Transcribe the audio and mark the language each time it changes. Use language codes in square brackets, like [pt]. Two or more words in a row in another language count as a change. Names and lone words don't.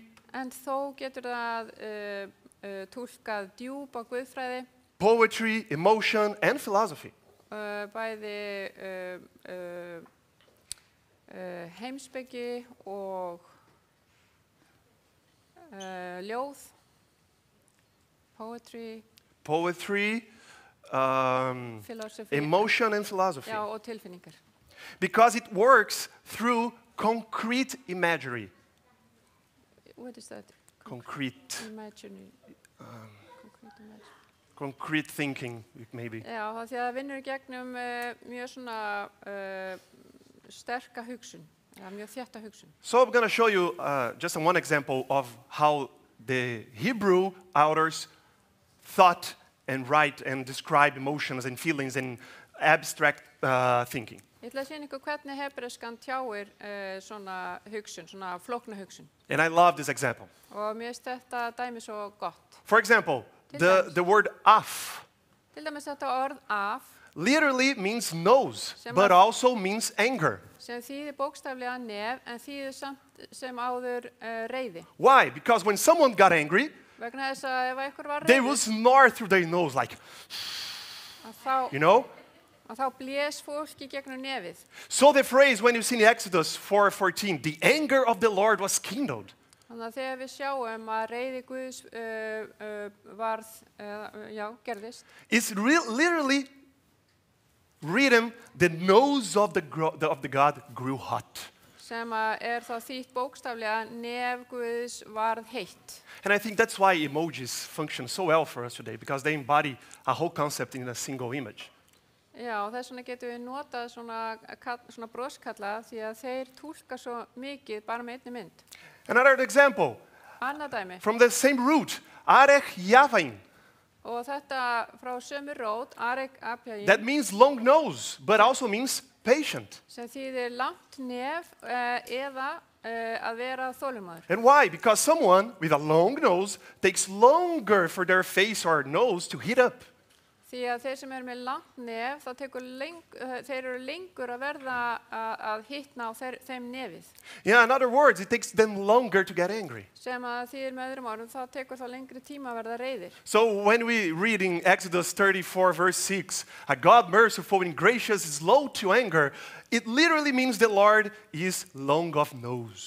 [is] En þó getur það túlkað djúpa guðfræði, [en] poetry, emotion, and philosophy. [is] Bæði heimspeki og ljóð, [en] poetry, Poetry, philosophy, emotion, and philosophy. [is] já, og tilfinningar. [en] Because it works through concrete imagery. What is that? Concrete Imaginary. Concrete imaginary. concrete thinking, maybe. [is] Já, því að það vinnur í gegnum mjög svona sterka hugsun, mjög þétta hugsun. [en] So I'm going to show you just one example of how the Hebrew authors thought and write and describe emotions and feelings and abstract thinking. [is] Ég ætla að sýna ykkur hvernig hebreskan tjáir svona hugsun, svona flókna hugsun. [en] And I love this example. [is] Og mér finnst þetta dæmi svo gott. [en] For example, the word af [is] Til dæmis þetta orð af, [en] literally means nose, but also means anger. [is] sem þýðir bókstaflega nef, en þýðir samt sem áður reiði. [en] Why? Because when someone got angry, [is] Vegna þess að ef einhver var [en] they [is] reiður, [en] would snore through their nose like, you know? [is] að þá blés fólk í gegnum nefið. [en] So the phrase when you see in Exodus 4:14, the anger of the Lord was kindled. [is] Þannig að þegar við sjáum að reiði Guðs gerðist, [en] It's literally written, the nose of the God grew hot. [is] sem þá þýtt bókstaflega nef Guðs varð heitt. [en] And I think that's why emojis function so well for us today, because they embody a whole concept in a single image. [is] Já, og þess vegna getum við notað svona broskalla því að þeir túlka svo mikið bara með einni mynd. [en] Another example, [is] Annað dæmi, [en] from the same root, [he] arech yavain. [is] og þetta frá sömu rót, [he] arek apjægin, [en] That means long nose, but also means patient. [is] sem þýðir langt nef eða að vera þolinmóður. [en] And why? Because someone with a long nose takes longer for their face or nose to heat up. [is] Því að þeir sem með langt nef, þeir eru lengur að verða að hitna á þeim nefið. [en] Yeah, in other words, it takes them longer to get angry. [is] Sem að þýðir með öðrum orðum, þá tekur það lengri tíma að verða reiðir. [en] So when we read in Exodus 34, verse 6, a God merciful and gracious, slow to anger, it literally means the Lord is long of nose.